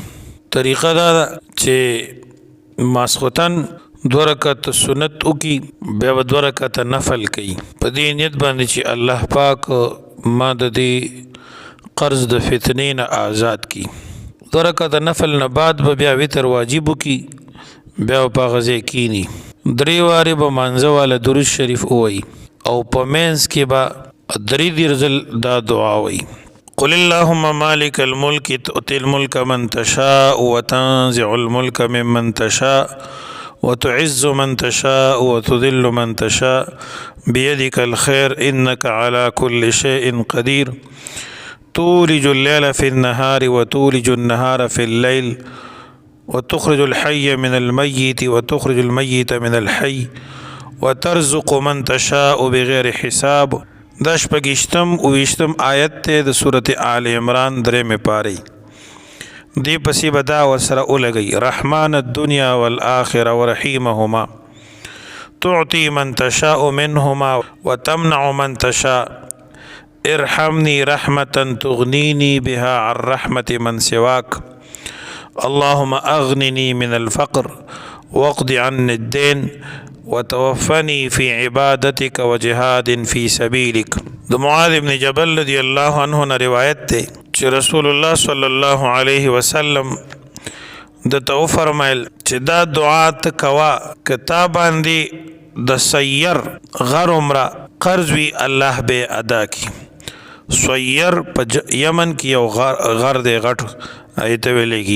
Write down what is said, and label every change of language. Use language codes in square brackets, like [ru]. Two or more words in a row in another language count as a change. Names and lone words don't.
[ps] طریقه دا ده چې ماسخوتن 2 رکعت سنت وکي بیا به 2 رکعت نفل کوي په دې نیت باندې چې الله پاک ما د دې قرض د فتنې نه آزاد کی. 2 رکعت نفل نه بعد به بیا وتر واجب وکي بیا په هغه ځای کینی 3 وارې به مانځه والا درود شریف ووایي او په منځ کې به 3 ځل دا دعا وایي: [ar] قل اللهم مالك الملك تؤتي الملك من تشاء وتنزع الملك ممن تشاء وتعز من تشاء وتذل من تشاء بيدك الخير إنك على كل شيء قدير تولج الليل في النهار وتولج النهار في الليل وتخرج الحي من الميت وتخرج الميت من الحي وترزق من تشاء بغير حساب. [ps] دا شپږشتم او 20 آیت ته د سورة آل عمران 3 پاری. دی پسی بدا وسره اولګي [ar] رحمان الدنيا والآخرة ورحيمهما تعطي من تشاء منهما وتمنع من تشاء ارحمني رحمة تغنيني بها عن رحمة من سواك اللهم أغنني من الفقر واقض عني الدين وتوفني في عبادتك وجهاد في سبيلك. [ps] د معاذ بن جبل [ar] رضی الله عنه [ps] نه روایت ده چې رسول الله [ar] صلی الله علیه وسلم [ps] د تو فرمایل چې دا دعا ته کوا کتا باندې د سیر غر عمره قرض وی الله به ادا کی. سیر په یمن کې یو غر دی غټ ایت ویلېږي.